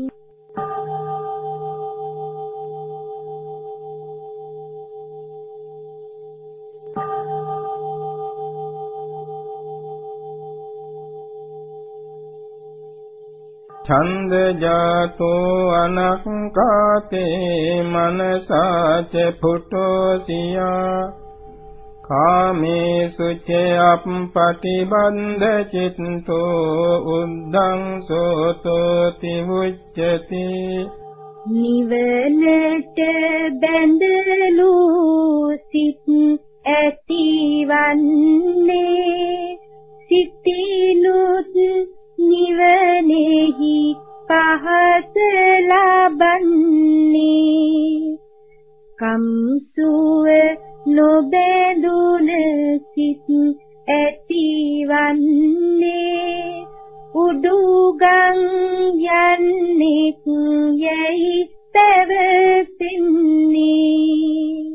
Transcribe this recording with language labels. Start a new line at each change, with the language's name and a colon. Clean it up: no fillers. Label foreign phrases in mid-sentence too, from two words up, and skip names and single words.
Pali: ඡන්ද ජාතෝ අනක්ඛාතේ මනසාච පුටෝසියා කාමේසු චයප්පටිබන්ධ චිත්තෝ උද්ධං සෝතෝති උච්චති
Sinhala: නිවනට බැඳලු සිත් ඇතිවන්නේ සිතිනුත් නිවනෙහි පහස ලබන්නේ කම්සුව නොබැඳුන සිත් ඇතිවන්නේ උඩුගම් යන්නෙක් යැයි පැවසෙන්නේ